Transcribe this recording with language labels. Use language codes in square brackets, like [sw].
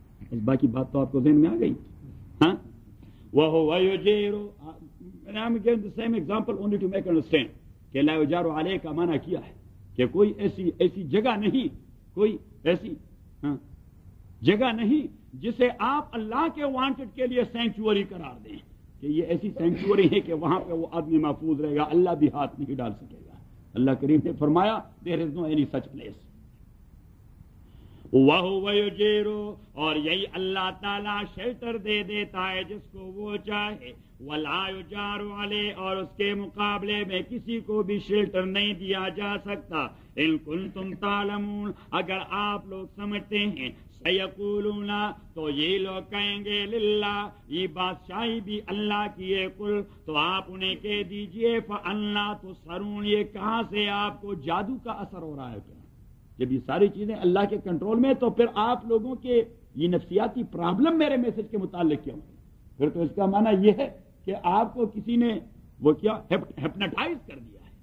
[ur] اس باقی بات تو آپ کو ذہن میں آ گئی. ہاں, وہ وہ یجیرو, [en] I am giving the same example only to make understand, [ur] کہ لا یجارو علیہ کا معنی کیا ہے, کہ کوئی ایسی جگہ نہیں, کوئی ایسی جگہ نہیں جسے آپ اللہ کے وانٹڈ کے لیے سینچوری قرار دیں, کہ یہ ایسی سینچوری ہے کہ وہاں پہ وہ آدمی محفوظ رہے گا, اللہ بھی ہاتھ نہیں ڈال سکے گا. اللہ کریم نے فرمایا [en] There is no any such place. [ur] وہ یجیرو, اور یہی اللہ تعالی شیلٹر دے دیتا ہے جس کو وہ چاہے, ولا یجار علی, اور اس کے مقابلے میں کسی کو بھی شیلٹر نہیں دیا جا سکتا. [ar] ان کنتم تعلمون, [ur] اگر آپ لوگ سمجھتے ہیں, سیقولون, تو یہ لوگ کہیں گے للہ, یہ بادشاہی بھی اللہ کی ہے, کل, تو آپ انہیں کہہ دیجئے [ar] فانا تسحرون, [ur] یہ کہاں سے آپ کو جادو کا اثر ہو رہا ہے؟ کیا جب یہ ساری چیزیں اللہ کے کنٹرول میں, تو پھر آپ لوگوں کے یہ نفسیاتی پرابلم میرے میسج کے متعلق کیوں ہے؟ پھر تو اس کا معنی یہ ہے کہ آپ کو کسی نے وہ کیا ہپنٹائز کر دیا.